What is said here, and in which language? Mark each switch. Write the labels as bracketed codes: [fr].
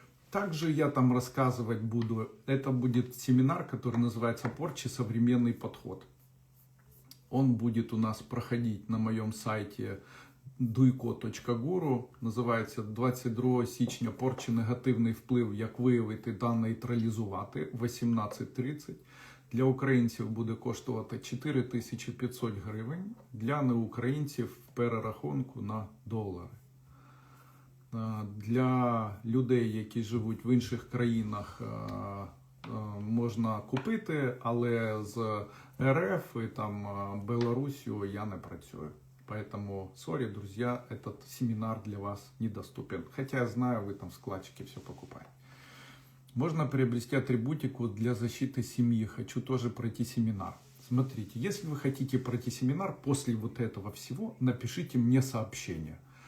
[ru] Также я там рассказывать буду. Это будет семинар, который называется «Порча. Современный подход». Он будет у нас проходить на моем сайте duyko.guru. [uk] Називається «22 січня. Порча. Негативний вплив. Як виявити та нейтралізувати» в 18:30. Для українців буде коштувати 4500 гривень, для неукраїнців в перерахунку на долари. Для людей, які живуть в інших країнах, можна купити, але з РФ і там Белоруссию я не працюю. [ru] Поэтому, сори, друзья, этот семинар для вас недоступен. Хотя я знаю, вы там в складчике все покупаете. Можно приобрести атрибутику для защиты семьи. Хочу тоже пройти семинар. Смотрите, если вы хотите пройти семинар, после вот этого всего напишите мне сообщение.